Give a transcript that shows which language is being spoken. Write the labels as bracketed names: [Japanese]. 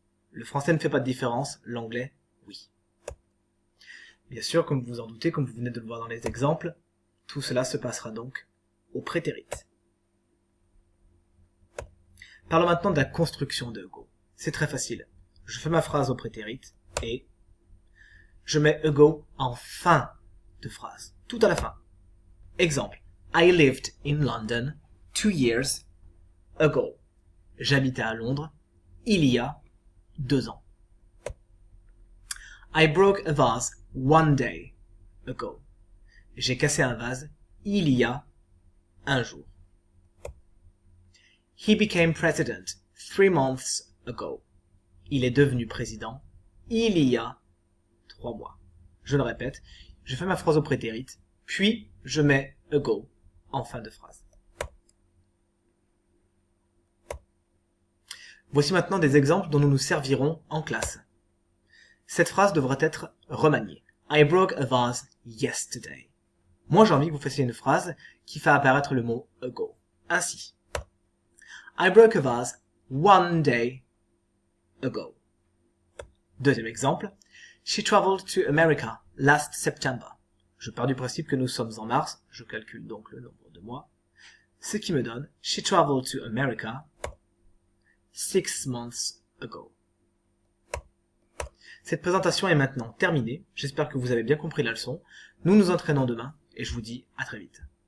[French] Le français ne fait pas de différence, l'anglais, oui. Bien sûr, comme vous vous en doutez, comme vous venez de le voir dans les exemples, tout cela se passera donc au prétérit. Parlons maintenant de la construction de ago. C'est très facile. Je fais ma phrase au prétérit et je mets ago en fin de phrase, tout à la fin. Exemple. [English] I lived in London 2 years ago. [French] J'habitais à Londres il y a 2 ans. [English] I broke a vase 1 day ago. [French] J'ai cassé un vase il y a 1 jour. [English] He became president 3 months ago. [French] Il est devenu président il y a 3 mois. Je le répète, je fais ma phrase au prétérit, puis je mets ago en fin de phrase. Voici maintenant des exemples dont nous nous servirons en classe. Cette phrase devra être remaniée. [English] I broke a vase yesterday. [French] Moi, j'ai envie que vous fassiez une phrase qui fait apparaître le mot ago. [English] Ainsi. I broke a vase 1 day ago. [French] Deuxième exemple. [English] She traveled to America last September. [French] Je pars du principe que nous sommes en mars, je calcule donc le nombre de mois, ce qui me donne [English] She traveled to America 6 months ago. [French] Cette présentation est maintenant terminée, j'espère que vous avez bien compris la leçon. Nous nous entraînons demain et je vous dis à très vite.